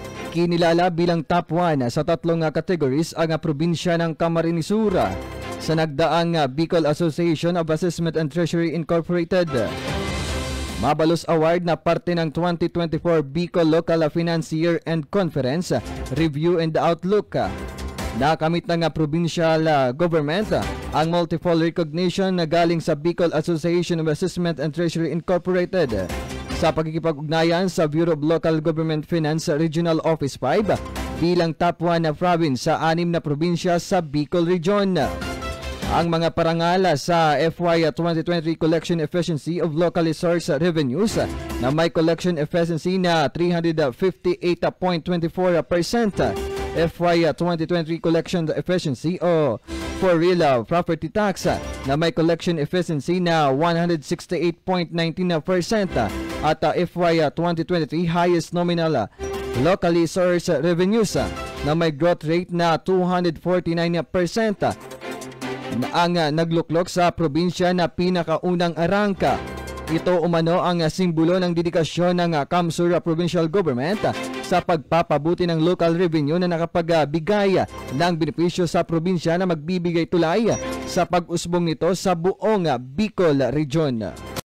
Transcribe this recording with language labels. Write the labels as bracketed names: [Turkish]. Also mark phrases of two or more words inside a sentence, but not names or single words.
[Filipino] Kinilala bilang top 1 sa tatlong categories ang probinsya ng Camarines Sur sa nagdaang Bicol Association of Assessment and Treasury Incorporated Mabalos Award na parte ng 2024 Bicol Local Financier and Conference Review and Outlook. Nakamit ng provincial government ang [English] multiple recognition [Filipino] na galing sa Bicol Association of Assessment and Treasury Incorporated sa pagkikipag-ugnayan sa Bureau of Local Government Finance Regional Office 5 bilang top 1 na province sa 6 na probinsya sa Bicol Region. Ang mga parangal sa FY 2023 Collection Efficiency of Locally Sourced Revenues na may [English] collection efficiency [Filipino] na 358.24%, FY 2023 [English] Collection Efficiency [Filipino] o for real property tax na may collection efficiency na 168.19% at FY 2023 [English] highest nominal locally sourced revenues [Filipino] na may [English] growth rate [Filipino] na 249% ang nagluklok sa probinsya na pinakaunang arangka. Ito umano ang simbolo ng dedikasyon ng Kamsur Provincial Government sa pagpapabuti ng [English] local revenue [Filipino] na nakapagbigay ng benepisyo sa probinsya na magbibigay tulay sa pag-usbong nito sa buong Bicol Region.